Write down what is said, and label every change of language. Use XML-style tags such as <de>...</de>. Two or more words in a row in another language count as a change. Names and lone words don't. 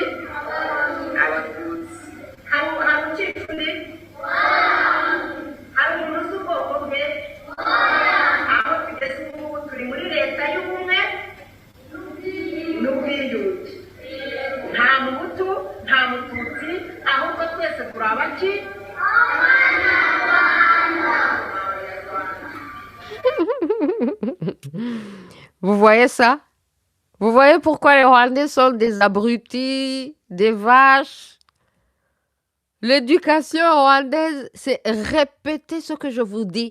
<rw>Abatutsi. hari ucika undi? hari umuntu uzi ubwoko bwe? aho tugeze ubu turi muri leta y'ubumwe n'ubwiyunge. nta muhutu nta mututsi, ahubwo twese turi abaki?</rw> <fr>Vous voyez ça? Vous voyez pourquoi les Rwandais sont des abrutis, des vaches? L'éducation rwandaise, c'est répéter ce que je vous dis.</fr>